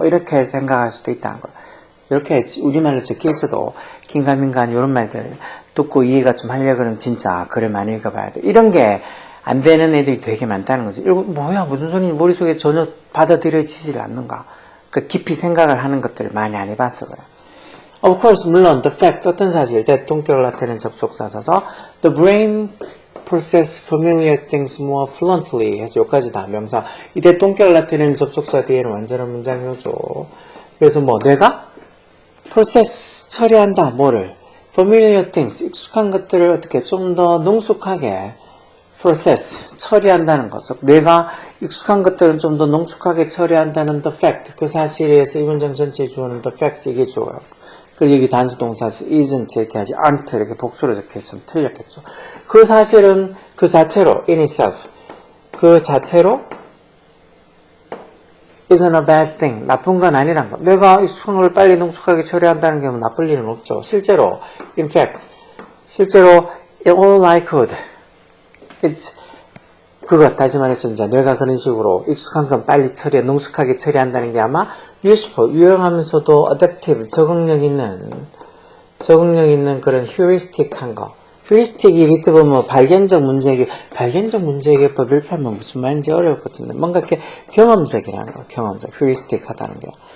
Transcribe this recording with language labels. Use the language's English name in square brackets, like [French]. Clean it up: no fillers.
[Korean] 뭐 이렇게 생각할 수도 있다는 거예요. 이렇게 우리말로 적혀 있어도 긴가민가 이런 말들 듣고 이해가 좀 하려고 그러면 진짜 글을 많이 읽어봐야 돼. 이런 게 안 되는 애들이 되게 많다는 거지. 이거 뭐야 무슨 소리인지 머릿속에 전혀 받아들여지질 않는가. 그 깊이 생각을 하는 것들을 많이 안 해봤어 그래. [English] Of course [Korean] 물론 [English] the fact [Korean] 어떤 사실 [English] that [Korean] 동격을 나타내는 접속사서서 [English] the brain process familiar things more fluently [Korean] 해서 여기까지 다 명사. 이때 동격을 나타내는 접속사 뒤에는 완전한 문장이죠. 그래서 뭐 뇌가 process 처리한다 뭐를 [English] familiar things [Korean] 익숙한 것들을 어떻게 좀 더 능숙하게 process, 처리한다는 것. 뇌가 익숙한 것들은 좀 더 능숙하게 처리한다는 [English] the fact. [Korean] 그 사실에서 이 문장 전체에 주어는 [English] the fact [Korean] 이게 주어요. 그리고 여기 단수 동사에서 isn't 이렇게 하지 aren't 이렇게 복수로 적혀있으면 틀렸겠죠. 그 사실은 그 자체로 [English] in itself. [Korean] 그 자체로 [English] isn't a bad thing. [Korean] 나쁜 건 아니란 거. 내가 익숙한 걸 빨리 능숙하게 처리한다는 게 나쁠 일은 없죠. 실제로 [English] in fact. [Korean] 실제로 [English] all I could. [Korean] 그것 다시 말해서 이제 뇌가 그런 식으로 익숙한 건 빨리 능숙하게 처리한다는 게 아마 useful, 유용하면서도 adaptive, 적응력 있는 그런 heuristic한 거. heuristic이 밑에 보면 발견적 문제해결법 이렇게 하면 무슨 말인지 어려울 것 같은데 뭔가 이렇게 경험적이라는 거, 경험적, heuristic하다는 게.